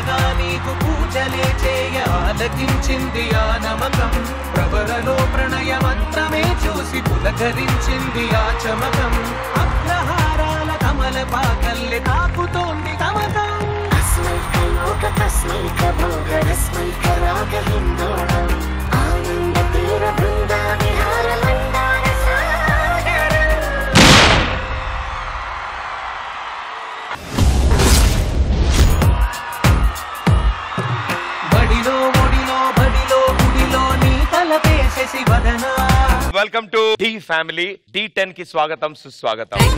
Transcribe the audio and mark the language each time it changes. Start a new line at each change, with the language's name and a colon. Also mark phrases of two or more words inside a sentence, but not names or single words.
Telugu: నీకు పూజలే చేయ ఆలకించింది ఆ నమకం ప్రవరలో ప్రణయ మంత్రమే చూసి పులకరించింది ఆ చమకం అగ్రహారాల కమల పాకల్లె తాకుతోంది తమకం
Sanskrit: तस्मैक भोग रस्मैक राग हिन्दोळं आनन्द तीर वृन्दा विहार मन्दार सागरम्
Telugu: బడిలో ఒడిలో బడిలో గుడిలో నీ తలపేసేసి వదనా
English: welcome to the family
Telugu: D10 కి స్వాగతం సుస్వాగతం.